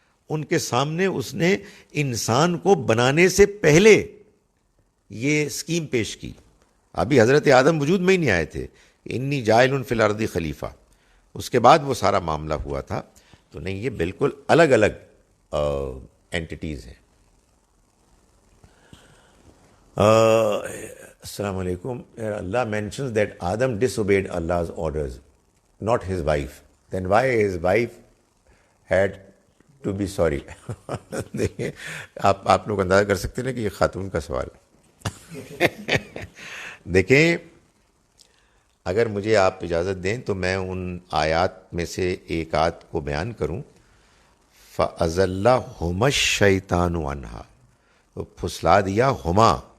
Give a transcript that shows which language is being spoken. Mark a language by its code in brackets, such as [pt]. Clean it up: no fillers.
[ur] ان کے سامنے اس نے انسان کو بنانے سے پہلے یہ اسکیم پیش کی. ابھی حضرت آدم وجود میں ہی نہیں آئے تھے، [ar] انی جاعل فی الارض خلیفہ، [ur] اس کے بعد وہ سارا معاملہ ہوا تھا. تو نہیں، یہ بالکل الگ الگ اینٹیٹیز ہیں. السلام علیکم. [en] Allah mentions that Adam disobeyed Allah's orders, not his wife. Then why his wife had to be sorry? [ur] دیکھیں آپ لوگ اندازہ کر سکتے ہیں کہ یہ خاتون کا سوال. دیکھیں اگر مجھے آپ اجازت دیں تو میں ان آیات میں سے ایک آیت کو بیان کروں. [ar] فَأَزَلَّهُمَا الشَّيْطَانُ عَنْهَا، [ur] تو پھسلا دیا ہما.